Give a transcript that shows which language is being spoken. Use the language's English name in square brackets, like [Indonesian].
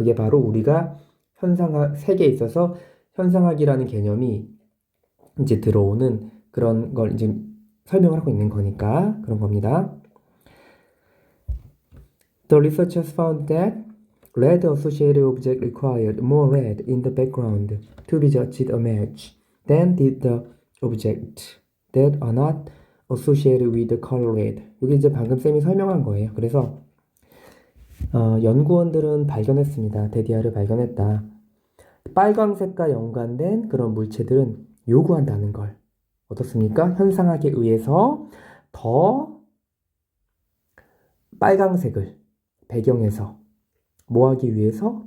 [Korean] 그게 바로 우리가 세계에 있어서 현상학이라는 개념이 이제 들어오는 그런 걸 이제 설명을 하고 있는 거니까 그런 겁니다. [English] The researchers found that red associated object required more red in the background to be judged a match than did the object that are not associated with the color red. [Korean] 이게 이제 방금 쌤이 설명한 거예요. 그래서 연구원들은 발견했습니다. 데디아를 발견했다. 빨강색과 연관된 그런 물체들은 요구한다는 걸. 어떻습니까? 현상학에 의해서 더 빨강색을 배경에서 뭐 하기 위해서?